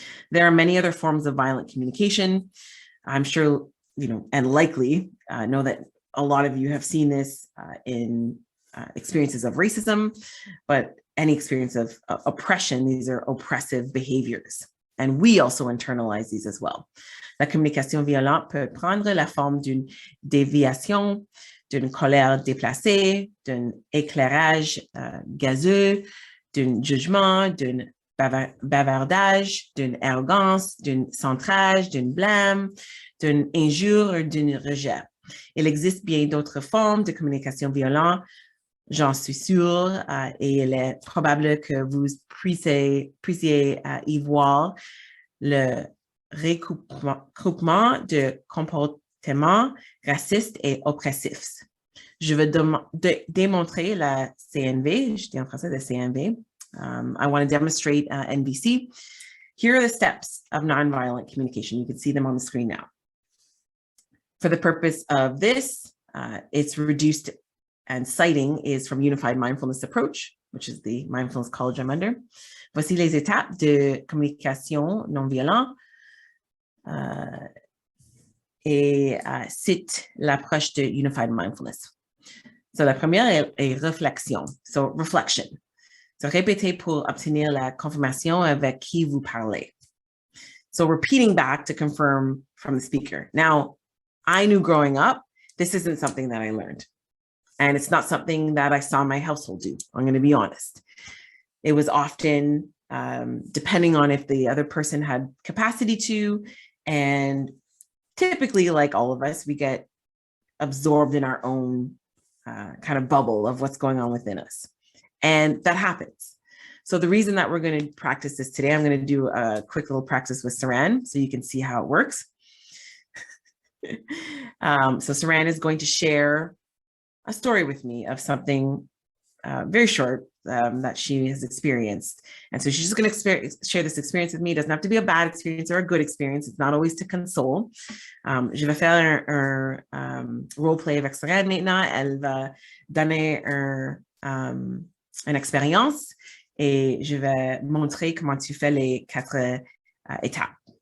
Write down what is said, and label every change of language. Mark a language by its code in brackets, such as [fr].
[en] There are many other forms of violent communication. I'm sure, and likely know that a lot of you have seen this in experiences of racism, but any experience of oppression, these are oppressive behaviors. And we also internalize these as well. [fr] La communication violente peut prendre la forme d'une déviation, d'une colère déplacée, d'un éclairage gazeux, d'un jugement, d'un bavardage, d'une arrogance, d'un centrage, d'un blâme, d'une injure ou d'un rejet. Il existe bien d'autres formes de communication violente, j'en suis sûre, et il est probable que vous puissiez y voir le regroupement de comportements racistes et oppressifs. Je vais démontrer la CNV, je dis en français la CNV. [en] I want to demonstrate NVC. Here are the steps of nonviolent communication. You can see them on the screen now. For the purpose of this, it's reduced, and citing is from Unified Mindfulness Approach, which is the mindfulness college I'm under. [fr] Voici les étapes de communication non violente et cite l'approche de Unified Mindfulness. So la première est réflexion, [en] so reflection. [fr] So répétez pour obtenir la confirmation avec qui vous parlez. [en] So repeating back to confirm from the speaker. Now, I knew growing up, this isn't something that I learned. And it's not something that I saw my household do. I'm going to be honest. It was often depending on if the other person had capacity to, and typically, like all of us, we get absorbed in our own kind of bubble of what's going on within us. And that happens. So the reason that we're going to practice this today, I'm going to do a quick little practice with Saran so you can see how it works. So Saran is going to share a story with me of something very short that she has experienced. And so she's just going to share this experience with me. It doesn't have to be a bad experience or a good experience. It's not always to console. [fr] Je vais faire un roleplay avec Saran maintenant. Elle va donner une expérience et je vais montrer comment tu fais les 4 étapes.